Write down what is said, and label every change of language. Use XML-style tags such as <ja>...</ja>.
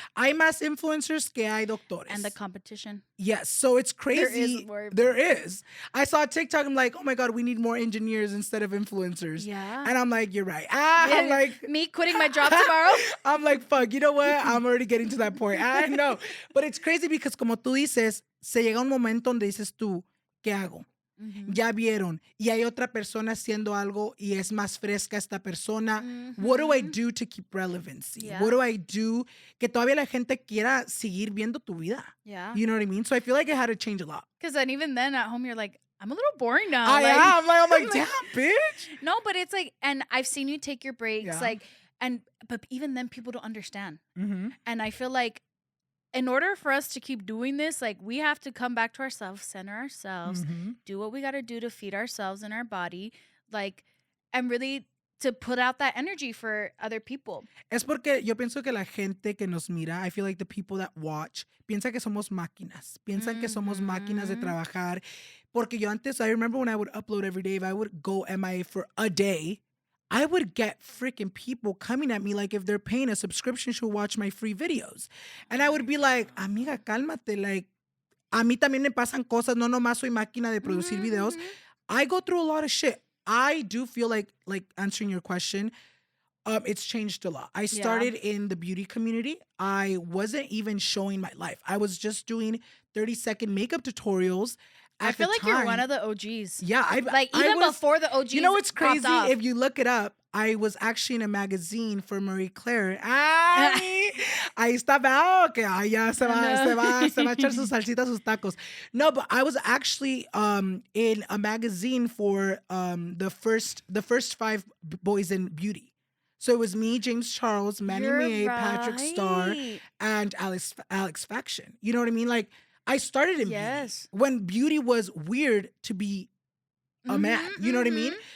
<es>Hay más influencers que hay doctores.</es> <en>And the competition. Yes, so it's crazy. There is. I saw TikTok. I'm like, oh my God, we need more engineers instead of influencers. Yeah. And I'm like, you're right. I'm like, me quitting my job tomorrow. I'm like, fuck, you know what? I'm already getting to that point. I know. But it's crazy because</en> <es>como tú dices, se llega un momento donde dices tú, ¿qué hago? Ya vieron. Y hay otra persona haciendo algo y es más fresca esta persona.</es> <en>What do I do to keep relevancy? Yeah. What do I do</en> <es>que todavía la gente quiera seguir viendo tu vida?</es> <en>Yeah. You know what I mean? So I feel like it had to change a lot. Because then even then at home, you're like, I'm a little boring now. I'm like, damn, bitch. No, but it's like, and I've seen you take your breaks, Yeah. but even then people don't understand. Mm-hmm. And I feel like in order for us to keep doing this, like we have to come back to ourselves, center ourselves, do what we got to do to feed ourselves and our body, like, and really to put out that energy for other people.</en> <es>Es porque yo pienso que la gente que nos mira,</es> <en>I feel like the people that watch,</en> <es>piensa que somos máquinas. Piensan que somos máquinas de trabajar. Porque yo antes,</es> <en>I remember when I would upload every day, if I would go MIA for a day, I would get freaking people coming at me like if they're paying a subscription to watch my free videos. And I would be like,</en> <es>amiga, cálmate. Like, a mí también me pasan cosas. No nomás soy máquina de producir videos.</es> <en>I go through a lot of shit. I do feel like answering your question, it's changed a lot. I started in the beauty community. I wasn't even showing my life. I was just doing 30-second makeup tutorials. I feel like you're one of the OGs. Yeah. Before the OGs. You know what's crazy? Off. If you look it up, I was actually in a magazine for Marie Claire.</en> <es>Ahí estaba, que ya se va a echar sus salsitas, sus tacos.</es> <en>No, but I was actually in a magazine for the first 5 boys in beauty. So it was me, James Charles, Manny May, Patrick Starr, and Alex Faction. You know what I mean? Like, I started in beauty when beauty was weird to be a man. You know what I mean?</en>